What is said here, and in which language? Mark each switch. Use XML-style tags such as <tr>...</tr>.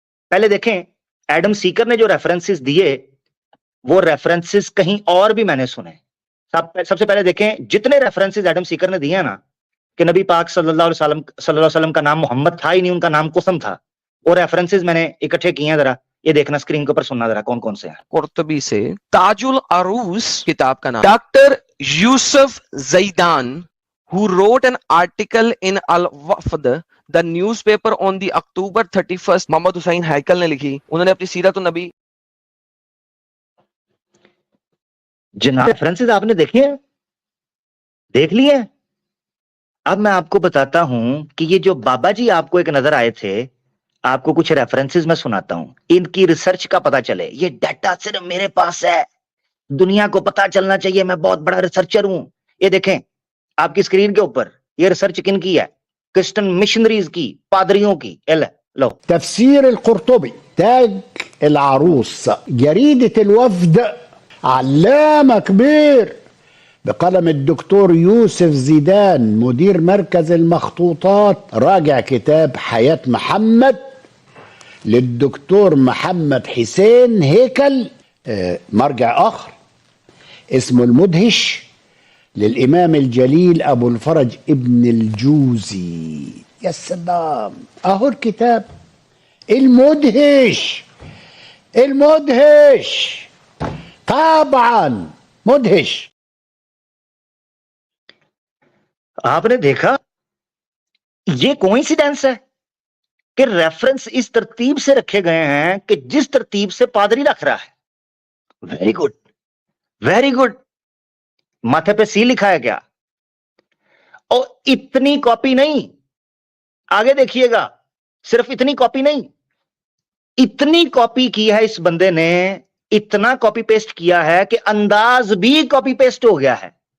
<ur>پہلے دیکھیں ایڈم سیکر نے جو ریفرنسز دیے وہ ریفرنسز کہیں اور بھی میں نے سنے. سب سے پہلے دیکھیں جتنے ریفرنسز ایڈم سیکر نے دیے نا کہ نبی پاک صلی اللہ علیہ وسلم کا نام محمد تھا ہی نہیں, ان کا نام قسم تھا, وہ ریفرنسز میں نے اکٹھے کیے ہیں, ذرا یہ دیکھنا اسکرین کے اوپر سننا ذرا کون کون سے ہیں. قرطبی سے تاج العروس کتاب کا نام.</ur> <en>Doctor Youssef Ziedan who wrote an article in Al-Wafd the newspaper on the October 31st.</en> <ur>محمد حسین ہیکل نے لکھی, انہوں نے اپنی سیرت النبی. جناب ریفرنسز آپ نے دیکھے ہیں, دیکھ لیے. اب میں آپ کو بتاتا ہوں کہ یہ جو بابا جی آپ کو ایک نظر آئے تھے, آپ کو کچھ ریفرنسز میں سناتا ہوں, ان کی ریسرچ کا پتا چلے. یہ ڈیٹا صرف میرے پاس ہے, دنیا کو پتا چلنا چاہیے میں بہت بڑا ریسرچر ہوں. یہ دیکھیں آپ کی اسکرین کے اوپر, یہ ریسرچ کن کی ہے؟ کرسچن مشنریز کی, پادریوں کی. لو</ur> <ar>تفسير القرطبي تاج العروس جريدة الوفد علامة كبير بقلم الدكتور يوسف زيدان مدير مركز المخطوطات راجع كتاب حياة محمد للدكتور محمد حسين هيكل. مرجع آخر اسمه المدهش للإمام الجليل أبو الفرج ابن الجوزي. يا سلام, أهو الكتاب المدهش, المدهش طبعا مدهش.</ar> <ur>آپ نے دیکھا یہ کوئنسیڈنس ہے کہ ریفرنس اس ترتیب سے رکھے گئے ہیں کہ جس ترتیب سے پادری رکھ رہا ہے. Very good, very good. ماتھے پہ سی لکھا ہے کیا؟ اور اتنی کاپی نہیں, آگے دیکھیے گا, صرف اتنی کاپی نہیں, اتنی کاپی کی ہے اس بندے نے, اتنا کاپی پیسٹ کیا ہے کہ انداز بھی کاپی پیسٹ ہو گیا ہے.</ur>